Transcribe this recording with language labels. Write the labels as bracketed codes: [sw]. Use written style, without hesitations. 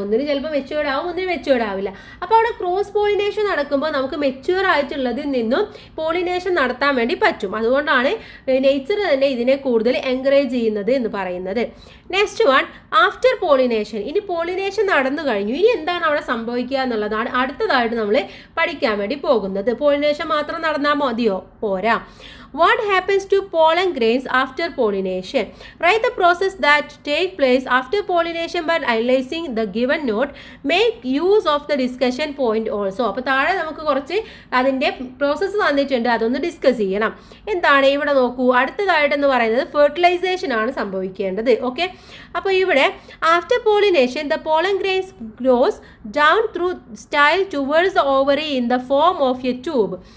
[ml] ഒന്നിന് ചിലപ്പോൾ മെച്യൂർഡ് ആവും, ഒന്നിന് മെച്യൂർഡ് ആവില്ല. അപ്പോൾ അവിടെ ക്രോസ് പോളിനേഷൻ നടക്കുമ്പോൾ നമുക്ക് മെച്യൂർ ആയിട്ടുള്ളതിൽ നിന്നും പോളിനേഷൻ നടത്താൻ വേണ്ടി പറ്റും. അതുകൊണ്ടാണ് നേച്ചർ തന്നെ ഇതിനെ കൂടുതൽ എൻകറേജ് ചെയ്യുന്നത് എന്ന് പറയുന്നത്. [en] Next one, after pollination. [ml] ഇനി പോളിനേഷൻ നടന്നു കഴിഞ്ഞു, ഇനി എന്താണ് അവിടെ സംഭവിക്കുക എന്നുള്ളതാണ് അടുത്തതായിട്ട് നമ്മൾ പഠിക്കാൻ വേണ്ടി പോകുന്നത്. പോളിനേഷൻ മാത്രം നടന്നാൽ മതിയോ? പോരാ. [en] What happens to pollen grains after pollination? Write the process that take place after pollination by analyzing the given note. Make use of the discussion point also. [ml] അപ്പോൾ താഴെ നമുക്ക് കുറച്ച് അതിൻ്റെ പ്രോസസ്സ് തന്നിട്ടുണ്ട്, അതൊന്ന് ഡിസ്കസ് ചെയ്യണം. എന്താണ് ഇവിടെ നോക്കൂ, അടുത്തതായിട്ടെന്ന് പറയുന്നത് ഫെർട്ടിലൈസേഷൻ ആണ് സംഭവിക്കേണ്ടത്. ഓക്കെ, അപ്പോൾ ഇവിടെ [en] After pollination the pollen grains grows down through style towards the ovary in the form of a tube.